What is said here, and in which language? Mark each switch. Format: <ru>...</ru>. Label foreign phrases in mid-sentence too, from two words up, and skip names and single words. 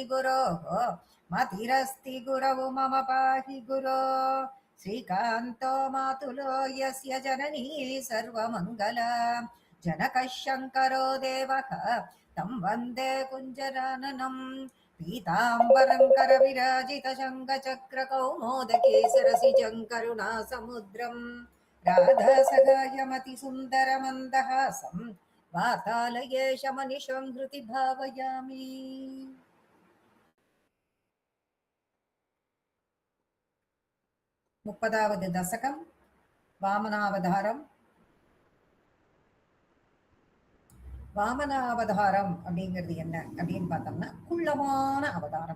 <sa>गुरोः मतिरस्ति गुरौ मम पाहि गुरो श्रीकान्तो मातुलो यस्य जननी सर्वमङ्गला जनकः शङ्करो देवः तं वन्दे कुञ्जराननम् पीताम्बरं करविराजितशङ्खचक्रकौमोदकेसरसिजं करुणासमुद्रम् राधासहायमतिसुन्दरमन्दहासं वातालयेशमनिशं हृदि भावयामि.</sa> <ta>30வது தசகம் வாமனாவதாரம். வாமனாவதாரம் அப்படிங்கிறது என்ன அப்படின்னு பார்த்தோம்னா குள்ளமான அவதாரம்.</ta>